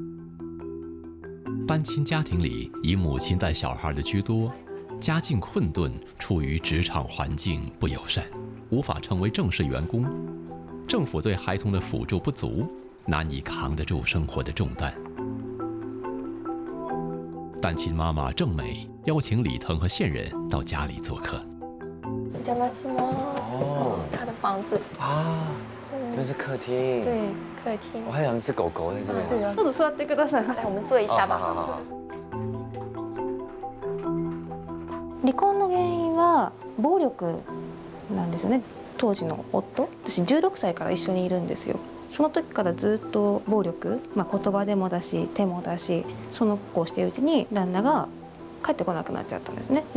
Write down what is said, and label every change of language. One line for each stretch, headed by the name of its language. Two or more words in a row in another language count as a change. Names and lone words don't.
Chinese: 单亲家庭里，以母亲带小孩的居多，家境困顿，处于职场环境不友善，无法成为正式员工。政府对孩童的辅助不足，难以扛得住生活的重担。单亲妈妈郑美邀请李腾和线人到家里做客。
Japanese: お邪魔します。
Chinese: 他的房子啊。这边是客厅。对，客厅。我还养一只狗狗在这边。对啊。
Japanese: どうぞ座ってください。
Chinese: 来，我们坐一下吧。好好好。
Japanese: 離婚の原因は暴力なんですよね。当時の夫、私16歳から一緒にいるんですよ。その時からずっと暴力、言葉でもだし手もだし、その子をしているうちに旦那が帰ってこなくなっちゃったんですね。